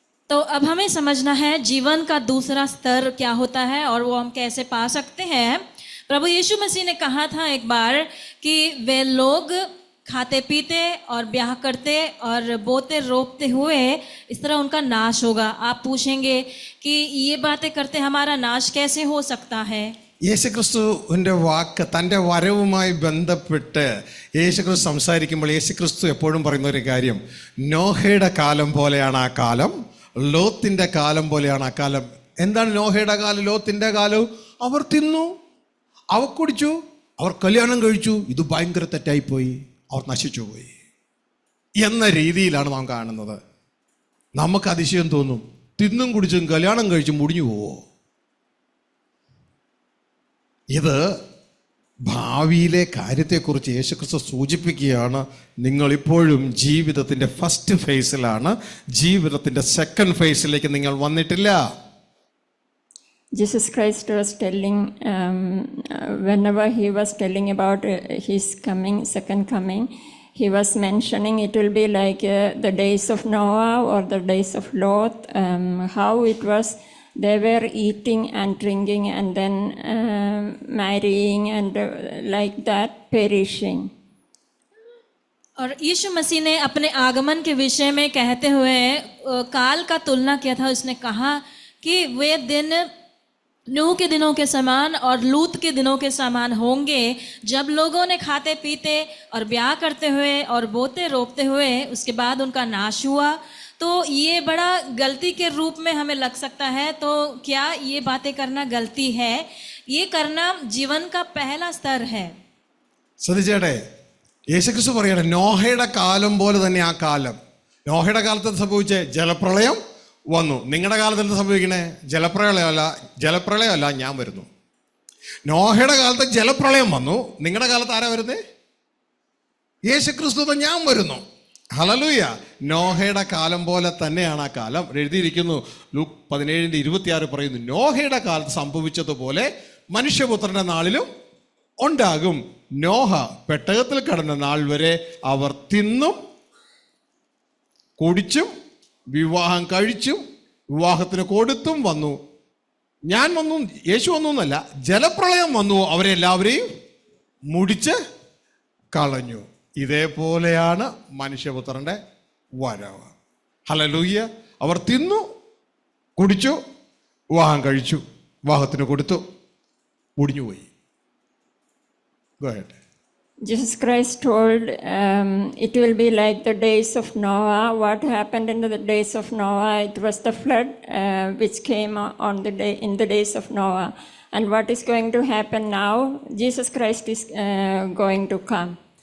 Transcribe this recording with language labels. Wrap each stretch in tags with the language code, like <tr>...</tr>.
<hi>तो अब हमें समझना है जीवन का दूसरा स्तर क्या होता है और वो हम कैसे पा सकते हैं। प्रभु यीशु मसीह ने कहा था एक बार कि वे लोग खाते पीते और ब्याह करते और बोते रोपते हुए इस तरह उनका नाश होगा। आप पूछेंगे कि ये बातें करते हमारा नाश कैसे हो सकता है।</hi> <ml>യേശുക്രിസ്തുവിൻ്റെ വാക്ക് തൻ്റെ വരവുമായി ബന്ധപ്പെട്ട് യേശുക്രിസ്തു സംസാരിക്കുമ്പോൾ യേശുക്രിസ്തു എപ്പോഴും പറയുന്ന ഒരു കാര്യം, നോഹയുടെ കാലം പോലെയാണ് ആ കാലം, ലോത്തിൻ്റെ കാലം പോലെയാണ് ആ കാലം. എന്താണ് നോഹയുടെ കാലം, ലോത്തിൻ്റെ കാലവും? അവർ തിന്നു, അവർ കുടിച്ചു, അവർ കല്യാണം കഴിച്ചു, ഇത് ഭയങ്കര തെറ്റായിപ്പോയി, അവർ നശിച്ചു പോയി എന്ന രീതിയിലാണ് നാം കാണുന്നത്. നമുക്ക് അതിശയം തോന്നും, തിന്നും കുടിച്ചും കല്യാണം കഴിച്ചും മുടിഞ്ഞു പോവോ? ഇത് ഭാവിയിലെ കാര്യത്തെക്കുറിച്ച് യേശുക്രിസ്തു സൂചിപ്പിക്കുകയാണ്. നിങ്ങളിപ്പോഴും ജീവിതത്തിൻ്റെ ഫസ്റ്റ് ഫേസിലാണ്, ജീവിതത്തിൻ്റെ സെക്കൻഡ് ഫേസിലേക്ക് നിങ്ങൾ വന്നിട്ടില്ല.</ml> <en>Jesus Christ was telling, whenever he was telling about his coming, second coming, he was mentioning it will be like the days of Noah or the days of Lot, how it was. They were eating and drinking and then marrying and like that perishing.</en> <hi>और यीशु मसीह ने अपने आगमन के विषय में कहते हुए काल का तुलना किया था। उसने कहा कि वे दिन नूह के दिनों के समान और लूत के दिनों के समान होंगे, जब लोगों ने खाते पीते और ब्याह करते हुए और बोते रोपते हुए उसके बाद उनका नाश हुआ। तो ये बड़ा गलती के रूप में हमें लग सकता है। तो क्या ये बातें करना गलती है? ये करना जीवन का पहला स्तर है।</hi> <ml>ശ്രദ്ധിച്ചേട്ടെ, യേശുക്രിസ്തു പറയണേ നോഹയുടെ കാലം പോലെ തന്നെ ആ കാലം. നോഹയുടെ കാലത്ത് സംഭവിച്ചേ ജലപ്രളയം വന്നു. നിങ്ങളുടെ കാലത്ത് എന്ത് സംഭവിക്കണേ? ജലപ്രളയമല്ല, ഞാൻ വരുന്നു. നോഹയുടെ കാലത്ത് ജലപ്രളയം വന്നു, നിങ്ങളുടെ കാലത്ത് ആരാ വരുന്നേ? യേശുക്രിസ്തു, ഞാൻ വരുന്നു. ഹല്ലേലൂയ. നോഹയുടെ കാലം പോലെ തന്നെയാണ് ആ കാലം. എഴുതിയിരിക്കുന്നു, ലൂക്ക് 17:26 പറയുന്നു, നോഹയുടെ കാലത്ത് സംഭവിച്ചതുപോലെ മനുഷ്യപുത്രന്റെ നാളിലും ഉണ്ടാകും. നോഹ പെട്ടകത്തിൽ കടന്ന നാൾ വരെ അവർ തിന്നും കുടിച്ചും വിവാഹം കഴിച്ചും വിവാഹത്തിന് കൊടുത്തും വന്നു. ഞാൻ വന്നു, യേശു വന്നു എന്നല്ല, ജലപ്രളയം വന്നു, അവരെല്ലാവരെയും മുടിച്ച് കളഞ്ഞു. ഇതേപോലെയാണ് മനുഷ്യപുത്രന്റെ വരവ്. ഹല്ലേലൂയ. അവർ തിന്നു കുടിച്ചു വിവാഹം കഴിച്ചു, വിവാഹത്തിന് കൊടുത്തു, മുടിഞ്ഞുപോയി.</ml> <en>Go ahead. Jesus Christ told it will be like the days of Noah. What happened in the days of Noah? It was the flood which came on the day in the days of Noah. And what is going to happen now? Jesus Christ is going to come.</en>